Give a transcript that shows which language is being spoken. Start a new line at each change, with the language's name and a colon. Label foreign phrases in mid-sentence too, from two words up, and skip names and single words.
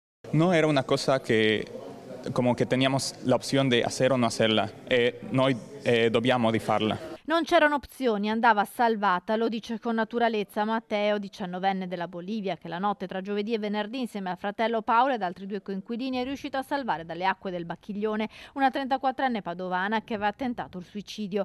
Spanish: No era una cosa que como que teníamos la opción de hacer o no hacerla
Italian: e noi dobbiamo di farla. Non c'erano opzioni, andava salvata, lo dice con naturalezza Matteo, 19enne della Bolivia, che la notte tra giovedì e venerdì insieme al fratello Paolo ed altri 2 coinquilini è riuscito a salvare dalle acque del Bacchiglione una 34enne padovana che aveva tentato il suicidio.